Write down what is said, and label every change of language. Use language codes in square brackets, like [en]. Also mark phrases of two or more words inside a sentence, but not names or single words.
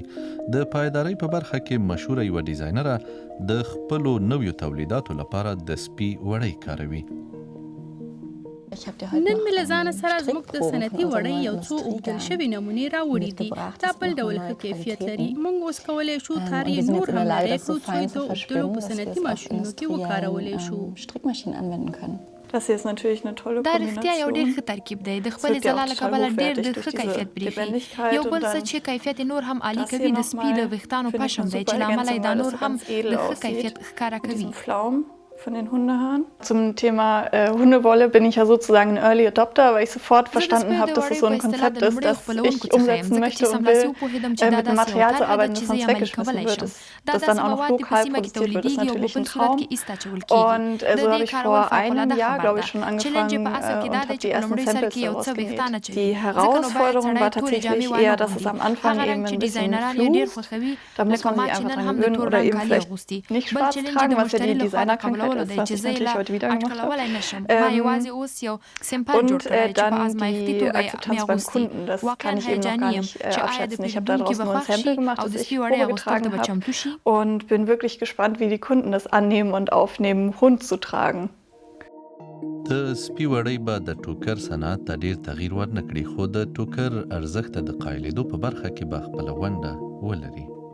[ps] د پایدارۍ په برخه کې مشهوره یوه ډیزاینره د خپلو نویو تولیداتو لپاره د سپي وړۍ کاروي. نن مې له ځانه سره زموږ د صنعتي وړۍ یو څو اوبدل شوي نمونې راوړي دي. دا بل ډول ښه کیفیت لري. موږ اوس کولی شو تار یې نور هم لرې کړو څو یې د اوبدلو په صنعتي ماشینونو کې وکارولی شو. [de] Das hier ist natürlich eine tolle [ps] دا رښتیا یو ډېر ښه ترکیب دی. د خپلې ځلا له کبله ډېر د ښه کیفیت بریښي. یو بل څه چې کیفیت نور هم عالي کوي د سپي د ویښتانو پشم دی چې له امله یې دا نور هم د ښه کیفیت ښکاره کوي. [de] Von den Hundehaaren. Zum Thema Hundewolle bin ich ja sozusagen ein [en] Early Adopter, [de] weil ich sofort verstanden habe, dass es so ein Konzept ist, das ich umsetzen möchte und will, mit dem Material zu arbeiten, das sonst weggeschmissen wird. Das dann auch noch lokal produziert wird, ist natürlich ein Traum. Und so habe ich vor einem Jahr, glaube ich, schon angefangen und habe die ersten Samples daraus genäht. Die Herausforderung war tatsächlich eher, dass es am Anfang eben ein bisschen flust. Da muss man sich einfach dran gewöhnen oder eben vielleicht nicht schwarz tragen, was ja die Designerkrankheit [ps] کولو دی چې زه یې لا اټکلولی نشم ما یوازې اوس یو سمپل جوړ کړی چې په ازمایښتي توګه یې مې اغوستي واقعا هیجاني یم چې آیا د پیرودونکي به خوښ شي او د سپي وړۍ اغوستلو ته به چمتو شي. [de] Und bin wirklich gespannt, wie die Kunden das annehmen und aufnehmen, Hund zu tragen. [ps] د سپي وړۍ به د ټوکر صنعت ته ډیر تغییر ورنکړي، خو د ټوکر ارزښت د قایلېدو په برخه کې به خپله ونډه ولري.